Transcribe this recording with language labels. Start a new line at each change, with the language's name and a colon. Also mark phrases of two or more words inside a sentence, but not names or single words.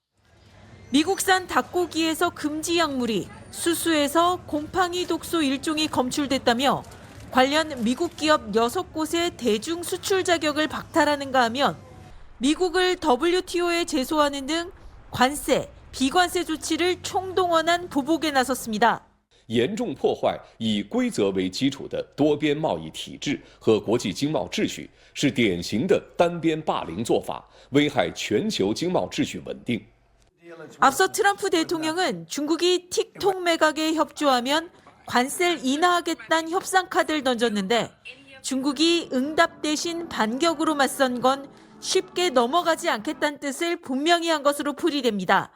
Korean: 미국산 닭고기에서 금지 약물이 수수에서 곰팡이 독소 일종이 검출됐다며 관련 미국 기업 6곳의 대중 수출 자격을 박탈하는가 하면 미국을 WTO에 제소하는 등 관세, 비관세 조치를 총동원한 보복에 나섰습니다.
Chinese: 严重破坏以规则为基础的多边贸易体制和国际经贸秩序，是典型的单边霸凌做法，危害全球经贸秩序稳定。
Korean: 앞서 트럼프 대통령은 중국이 틱톡 매각에 협조하면 관세를 인하하겠다는 협상 카드를 던졌는데 중국이 응답 대신 반격으로 맞선 건 쉽게 넘어가지 않겠다는 뜻을 분명히 한 것으로 풀이됩니다.